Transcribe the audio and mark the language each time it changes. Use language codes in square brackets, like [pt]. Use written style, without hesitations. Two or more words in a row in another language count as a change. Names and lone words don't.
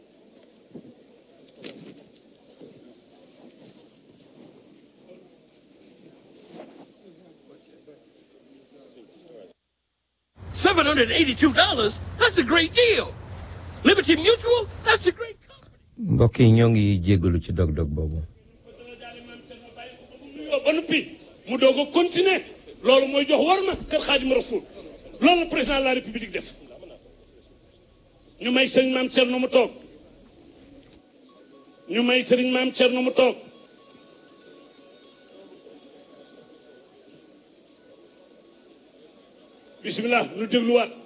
[en] $782, that's a great deal. Liberty Mutual, that's a great company. [wo] mbokk yi ñoo ngi jéggalu ci dog-dog boobu. ba noppi mu doog a continuer loolu mooy jox war ma kër Xaadimu Rasuul loolu la [fr] président de la république [wo] def ñu may sëriñ maam Thierno mu toog ñu may sëriñ maam Thierno mu toog bismillah ñu dégluwaat